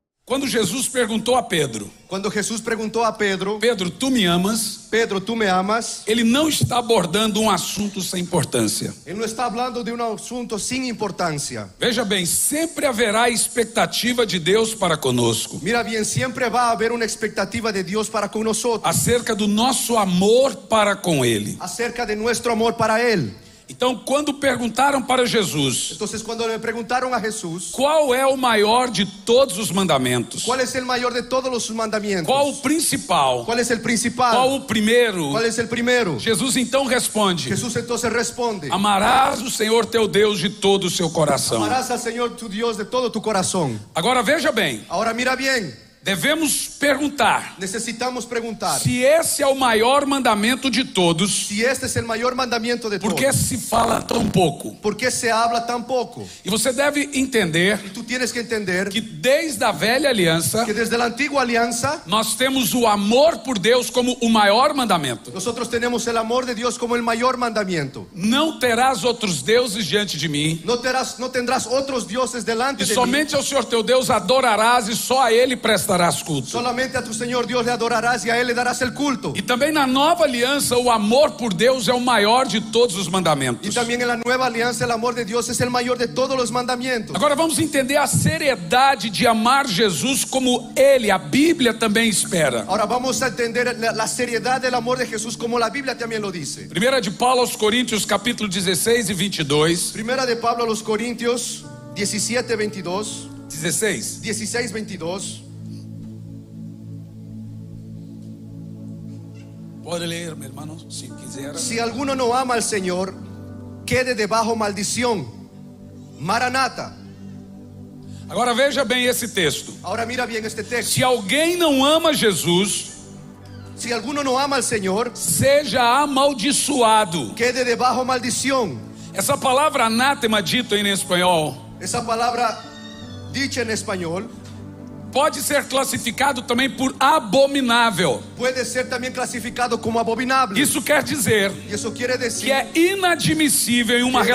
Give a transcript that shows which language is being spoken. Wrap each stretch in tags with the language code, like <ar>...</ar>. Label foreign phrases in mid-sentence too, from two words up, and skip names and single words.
<pt>Quando Jesus perguntou a Pedro,</pt> <es>Cuando Jesús preguntó a Pedro,</es> <pt>Pedro, tu me amas?</pt> <es>Pedro, ¿tú me amas?</es> <pt>Ele não está abordando um assunto sem importância.</pt> <es>Él no está hablando de un asunto sin importancia.</es> <pt>Veja bem, sempre haverá expectativa de Deus para conosco,</pt> <es>Mira bien, siempre va a haber una expectativa de Dios para con nosotros,</es> <pt>acerca do nosso amor para com Ele.</pt> <es>acerca de nuestro amor para Él.</es> <pt>Então, quando perguntaram para Jesus,</pt> <es>Entonces, cuando le preguntaron a Jesús,</es> <pt>qual é o maior de todos os mandamentos?</pt> <es>¿cuál es el mayor de todos los mandamientos?</es> <pt>Qual o principal?</pt> <es>¿Cuál es el principal?</es> <pt>Qual o primeiro?</pt> <es>¿Cuál es el primero?</es> <pt>Jesus então responde:</pt> <es>Jesús entonces responde:</es> <pt>amarás o Senhor teu Deus de todo o seu coração.</pt> <es>amarás al Señor tu Dios de todo tu corazón.</es> <pt>Agora veja bem,</pt> <es>Ahora mira bien,</es> <pt>devemos perguntar</pt> <es>necesitamos preguntar</es> <pt>se esse é o maior mandamento de todos,</pt> <es>si este es el mayor mandamiento de</es> <pt>por</pt> <es>todos.</es> <pt>que se fala tão pouco?</pt> <es>¿Por qué se habla tan poco?</es> <pt>E você deve entender</pt> <es>Y tú tienes que entender</es> <pt>que desde a velha aliança</pt> <es>que desde la antigua alianza</es> <pt>nós temos o amor por Deus como o maior mandamento.</pt> <es>nosotros tenemos el amor de Dios como el mayor mandamiento.</es> <pt>Não terás outros deuses diante de mim,</pt> <es>No tendrás otros dioses delante</es> <pt>e</pt> <es>de mí.</es> <pt>somente ao Senhor teu Deus adorarás e só a Ele prestarás culto.</pt> <es>Solamente a tu Señor Dios le adorarás y a Él le darás el culto.</es> <pt>E também na nova aliança o amor por Deus é o maior de todos os</pt> <es>Y</es> <pt>mandamentos.</pt> <es>también en la nueva alianza el amor de Dios es el mayor de todos los mandamientos.</es> <pt>Agora vamos entender a seriedade de amar Jesus como Ele, a Bíblia também espera.</pt> <es>Ahora vamos a entender la seriedad del amor de Jesús como la Biblia también lo dice.</es> <pt>Primeira de Paulo aos Coríntios, capítulo 16 e 22.</pt> <es>Primera de Pablo a los Corintios 17, 22, 16. 16, 22.</es> <pt>Pode ler, meu irmão, se quiser.</pt> <es>Si alguno no ama al Señor, quede debajo maldición. Maranata.</es> <pt>Agora veja bem esse texto.</pt> <es>Ahora mira bien este texto.</es> <pt>Se alguém não ama Jesus,</pt> <es>Si alguno no ama al Señor,</es> <pt>seja amaldiçoado.</pt> <es>quede debajo maldición.</es> <pt>Essa palavra anátema, dito em espanhol,</pt> <es>Esa palabra dicha en español</es> <pt>pode ser classificado também por abominável.</pt> <es>puede ser también clasificado como abominable.</es> <pt>Isso quer dizer</pt> <es>Y eso quiere decir</es> <pt>que é inadmissível em uma</pt>